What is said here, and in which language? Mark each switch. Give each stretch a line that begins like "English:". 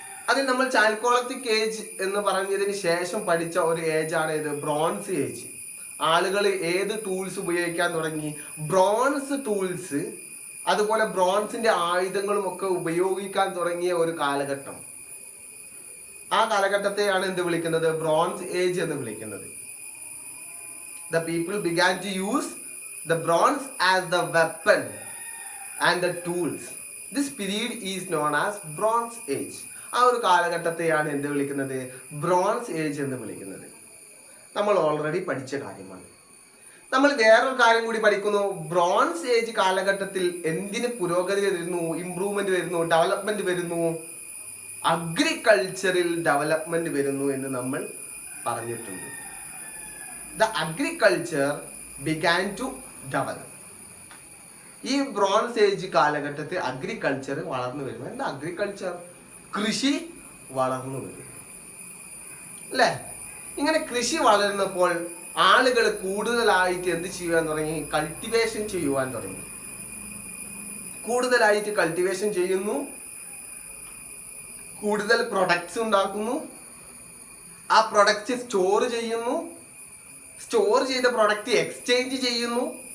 Malayalam: അതിൽ നമ്മൾ ചാൽക്കോളത്തിക് ഏജ് എന്ന് പറഞ്ഞതിന് ശേഷം പഠിച്ച ഒരു ഏജാണ് ഇത് ബ്രോൺസ് ഏജ്. ആളുകൾ ഏത് ടൂൾസ് ഉപയോഗിക്കാൻ തുടങ്ങി? ബ്രോൺസ് ടൂൾസ്, അതുപോലെ ബ്രോൺസിന്റെ ആയുധങ്ങളും ഒക്കെ ഉപയോഗിക്കാൻ തുടങ്ങിയ ഒരു കാലഘട്ടം. ആ കാലഘട്ടത്തെയാണ് എന്ത് വിളിക്കുന്നത്? ബ്രോൺസ് ഏജ് എന്ന് വിളിക്കുന്നത്.
English: The people began to use the bronze as the weapon and the tools. This period is known as Bronze Age.
Malayalam: ആ ഒരു കാലഘട്ടത്തെയാണ് എന്ത് വിളിക്കുന്നത്? ബ്രോൺസ് ഏജ് എന്ന് വിളിക്കുന്നത്. നമ്മൾ ഓൾറെഡി പഠിച്ച കാര്യമാണ്. നമ്മൾ വേറൊരു കാര്യം കൂടി പഠിക്കുന്നു. ബ്രോൺസ് ഏജ് കാലഘട്ടത്തിൽ എന്തിന് പുരോഗതി വരുന്നു, ഇംപ്രൂവ്മെന്റ് വരുന്നു, ഡെവലപ്മെന്റ് വരുന്നു? അഗ്രികൾച്ചറിൽ ഡെവലപ്മെന്റ് വരുന്നു എന്ന് നമ്മൾ പറഞ്ഞിട്ടുണ്ട്.
English: The agriculture began to develop.
Malayalam: ഈ ബ്രോൺസ് ഏജ് കാലഘട്ടത്തിൽ അഗ്രികൾച്ചർ വളർന്നു വരുന്നു. എന്താ അഗ്രികൾച്ചർ? കൃഷി വളർന്നു വരും അല്ലേ? ഇങ്ങനെ കൃഷി വളർന്നപ്പോൾ ആളുകൾ കൂടുതലായിട്ട് എന്ത് ചെയ്യുവാൻ തുടങ്ങി? കൾട്ടിവേഷൻ ചെയ്യുവാൻ തുടങ്ങി. കൂടുതലായിട്ട് കൾട്ടിവേഷൻ ചെയ്യുന്നു, കൂടുതൽ പ്രൊഡക്ട്സ് ഉണ്ടാക്കുന്നു, ആ പ്രൊഡക്റ്റ് സ്റ്റോർ ചെയ്യുന്നു, സ്റ്റോർ ചെയ്ത പ്രൊഡക്റ്റ് എക്സ്ചേഞ്ച് ചെയ്യുന്നു.